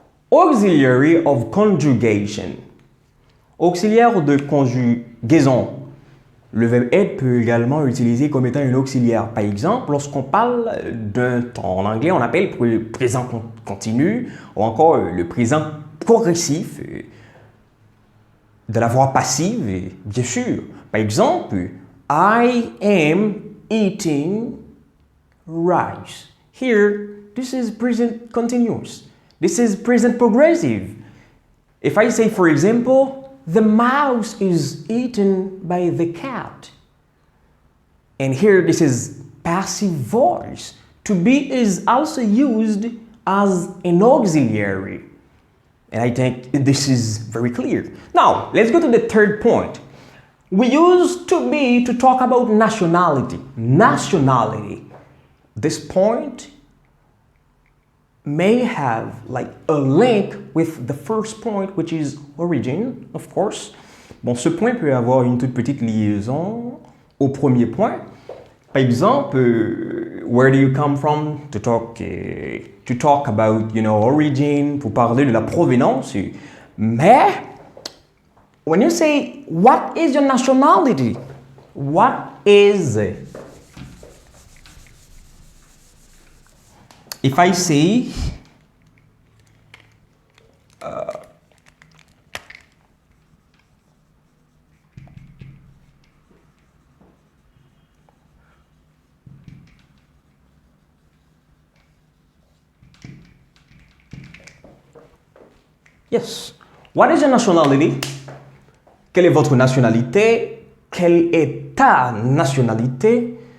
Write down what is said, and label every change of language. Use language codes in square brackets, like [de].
[en] Auxiliary of conjugation. [fr] Auxiliaire de conjugaison. Le verbe être peut également utiliser comme étant un auxiliaire. Par exemple, lorsqu'on parle d'un temps en anglais, on appelle le présent continu ou encore le présent progressif de la voix passive, bien sûr. Par exemple, [en] I am eating rice. Here, this is present continuous. This is present progressive. If I say, for example, the mouse is eaten by the cat. And here, this is passive voice. To be is also used as an auxiliary. And I think this is very clear. Now, let's go to the third point. We use to be to talk about nationality. Nationality. This point may have like a link with the first point, which is origin, of course. [fr] Bon, ce point peut avoir une toute petite liaison au premier point. Par exemple, [en] where do you come from? To talk about, origin, [fr] pour parler de la provenance. [en] Mais, when you say, what is your nationality? What is it? If I say, yes, what is your nationality? [fr] Quelle est votre nationalité? Quelle est ta nationalité?